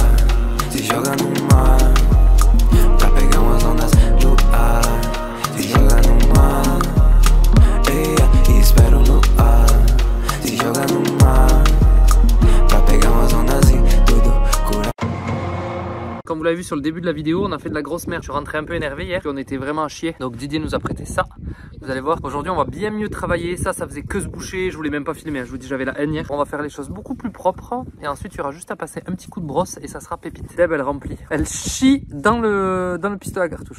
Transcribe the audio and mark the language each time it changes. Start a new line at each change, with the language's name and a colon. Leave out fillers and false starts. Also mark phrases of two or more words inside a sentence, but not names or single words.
Portuguese: Se joga no mar pra pegar umas ondas no ar. Se joga no mar, e espero no ar. Se joga no mar pra pegar umas ondas e tudo cura.
French: comme vous l'avez vu sur le début de la vidéo, on a fait de la grosse merde. Je suis rentré un peu énervé hier, puis on était vraiment à chier. Donc Didier nous a prêté ça. Vous allez voir, aujourd'hui on va bien mieux travailler. Ça faisait que se boucher, je voulais même pas filmer. Je vous dis, j'avais la haine hier. On va faire les choses beaucoup plus propres. Et ensuite, il y aura juste à passer un petit coup de brosse et ça sera pépite. Deb, elle remplit. Elle chie dans le pistolet à cartouche.